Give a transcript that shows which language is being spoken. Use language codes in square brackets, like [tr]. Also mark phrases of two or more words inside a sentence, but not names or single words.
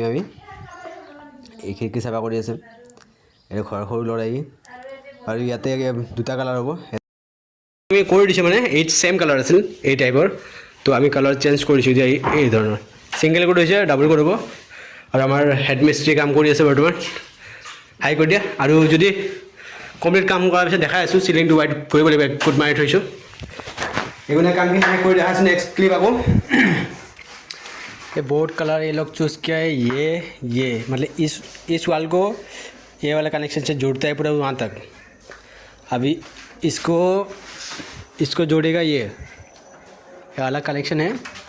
[as] আমি এই খিৰিকী চাফা কৰি আছে এই সৰু লৰাই আৰু ইয়াতে দুটা কালাৰ হ'ব আমি কৰি দিছো মানে এই [en] same colour [as] আছিল এই টাইপৰ তো আমি [en] colour change [as] কৰিছো যে এই ধৰণৰ [en] single coat [as] হৈছে [en] double coat [as] হ'ব আৰু আমাৰ হেড মিস্ত্ৰী কাম কৰি আছে বৰ্তমান হাই কৰি দিয়া আৰু যদি কমপ্লিট কাম কৰাৰ পিছত দেখাই আছো সিলিংটো হোৱাইট কৰিব লাগিব কোড মাৰি থৈছো এগুনে কামখিনি আমি কৰি দেখাইছো [en] next clip [as] আকৌ [hi] ये [en] board colour [hi] ये लोग चूज़ किया है ये मतलब इस वाल को ये वाला कनेक्शन से जोड़ता है पूरा वहाँ तक अभी इसको जोड़ेगा ये वाला कनेक्शन है